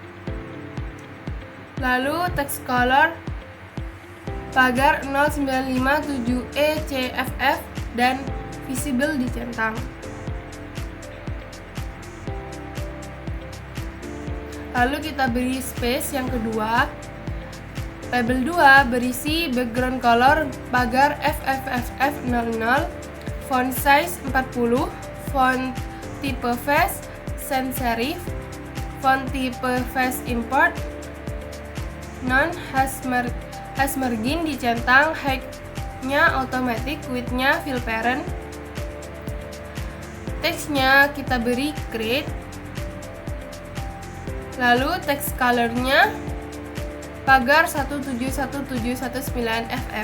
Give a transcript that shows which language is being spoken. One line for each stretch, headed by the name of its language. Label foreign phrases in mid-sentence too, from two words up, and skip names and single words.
Indonesian: Lalu
English: text color
Indonesian: pagar 0957ECFF dan visible dicentang. Lalu kita beri space yang kedua. Label 2 berisi
English: background color
Indonesian: pagar FFFF00,
English: font size 40, font type face sans serif, font type face import, non hash margin dicentang, height-nya automatic, width-nya fill parent.
Indonesian: Teksnya kita beri create. Lalu
English: text color-nya
Indonesian: pagar 171719FF.